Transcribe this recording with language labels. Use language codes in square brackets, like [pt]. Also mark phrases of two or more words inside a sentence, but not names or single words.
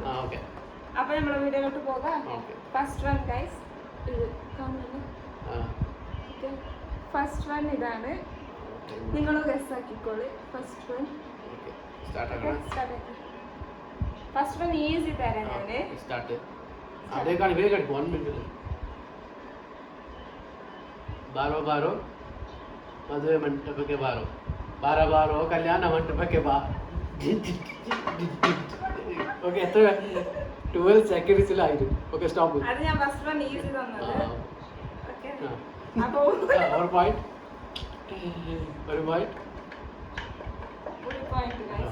[ml] അപ്പൊ നമ്മളെ വീഡിയോയിലോട്ട് പോകാം. [en] first one guys, [ml] ഇത് കാണുന്നു. [en] first one [ml] ഇതാണ്. നിങ്ങൾ ഗസ് ആക്കിക്കോളി. [en] first one first one easy [ml] തരാം ഞാന്. [kn] ಬಾರೋ ಬಾರೋ ಮದುವೆ ಮಂಟಪಕ್ಕೆ ಬಾರೋ, ಬಾರ ಬಾರೋ ಕಲ್ಯಾಣ ಮಂಟಪಕ್ಕೆ ಬಾ. [ml] ഓക്കെ, എത്ര 12 സെക്കൻഡ്സിലായിരുന്നു. [en] okay, stop. [ml] അത് ഞാൻ [en] first one easy [ml] തന്നത്. ഓക്കേ, അപ്പോൾ ഒരു പോയിന്റ് ഗൈസ്.